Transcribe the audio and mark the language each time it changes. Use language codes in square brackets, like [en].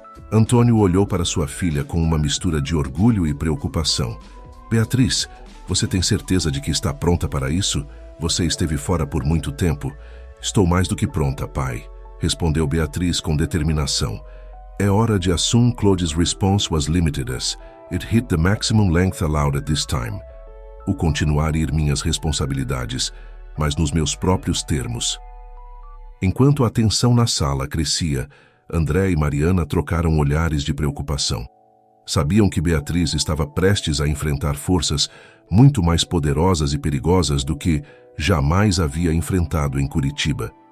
[pt] Antônio olhou para sua filha com uma mistura de orgulho e preocupação. Beatriz, você tem certeza de que está pronta para isso? Você esteve fora por muito tempo. Estou mais do que pronta, pai, respondeu Beatriz com determinação. É hora de [en] assume. Claude's response was limited as it hit the maximum length allowed at this time. [pt] O continuar ir minhas responsabilidades, mas nos meus próprios termos. Enquanto a tensão na sala crescia, André e Mariana trocaram olhares de preocupação. Sabiam que Beatriz estava prestes a enfrentar forças muito mais poderosas e perigosas do que jamais havia enfrentado em Curitiba.